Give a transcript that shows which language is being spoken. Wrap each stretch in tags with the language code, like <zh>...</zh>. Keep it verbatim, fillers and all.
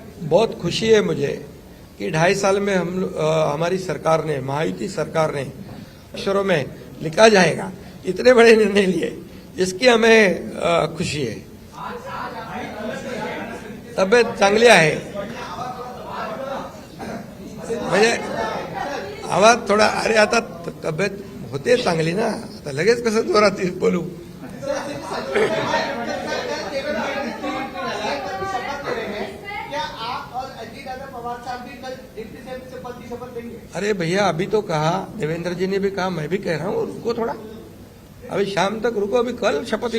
<hi>बहुत खुशी है मुझे कि ढाई साल में हम लो- अ, हमारी सरकार ने, महायुति सरकार ने अक्षरों में लिखा जाएगा इतने बड़े निर्णय लिए, इसकी हमें अ, खुशी है.</hi> <mr>तब्येत चांगली आहे, म्हणजे आवाज थोडा, अरे आता त- तब्येत होते चांगली ना, आता लगेच कसं जोरात बोलू.</mr> <hi>क्या आप और अजय दादा पवार साहब भी कल डिप्टी सीएम से पद की शपथ लेंगे? अरे भैया अभी तो कहा, देवेंद्र जी ने भी कहा, मैं भी कह रहा हूँ, रुको थोड़ा, अभी शाम तक रुको, अभी कल शपथ लेनी</hi>